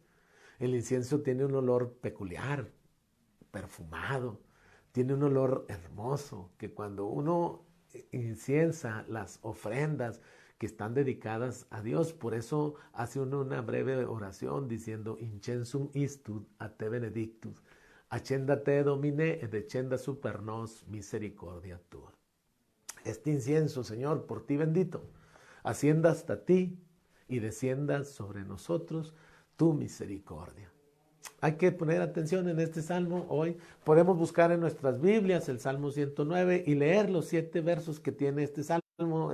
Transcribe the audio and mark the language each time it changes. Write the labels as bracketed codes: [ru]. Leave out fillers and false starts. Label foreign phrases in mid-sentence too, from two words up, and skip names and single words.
[es] El incienso tiene un olor peculiar, perfumado, tiene un olor hermoso, que cuando uno inciensa las ofrendas que están dedicadas a Dios, por eso hace uno una breve oración diciendo [la] incensum istud a te benedictus, accenda te domine ed accenda super nos misericordia tua. [es] Este incienso, Señor, por ti bendito, ascienda hasta ti y descienda sobre nosotros tu misericordia. hay que poner atención en este salmo hoy. Podemos buscar en nuestras Biblias el Salmo 109 y leer los 7 versos que tiene este salmo.